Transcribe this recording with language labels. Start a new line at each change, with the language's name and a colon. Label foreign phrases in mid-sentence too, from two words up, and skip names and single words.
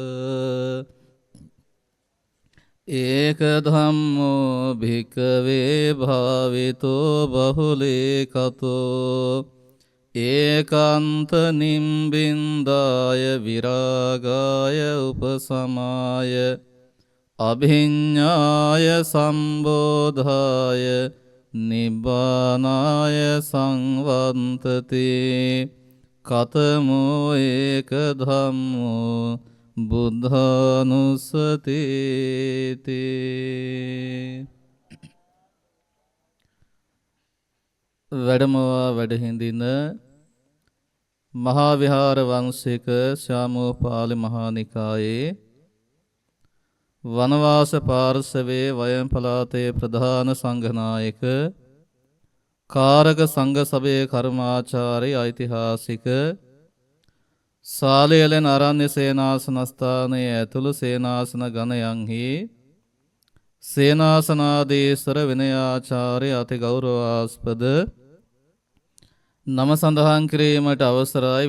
Pali: ඒක ධම්මෝ භික්ඛවේ භාවිතෝ බහුලේ කතෝ ඒකාන්ත නිම්බින්දාය විරාගාය උපසමාය අභිඤ්ඤාය සම්බෝධාය නිබ්බානාය සංවන්තති. කතමෝ ඒක ධම්මෝ බුද්ධානුස්සතිති.
Sinhala: වැඩමවා වැඩහිඳින මහා විහාර වංශික ශ්‍යාමෝපාලි මහා නිකායේ වනවාස පාර්ශවයේ වයම් පළාතේ ප්‍රධාන සංඝනායක කාරක සංඝ සභයේ කර්මාචාර්ය ඓතිහාසික සාලයලෙන් ආරණ්‍ය සේනාසනස්ථානයේ ඇතුළු සේනාසන ගණයන්හි සේනාසනාධීශර විනයාචාර්ය අති ගෞරවාස්පද නම සඳහන් කිරීමට අවසරයි.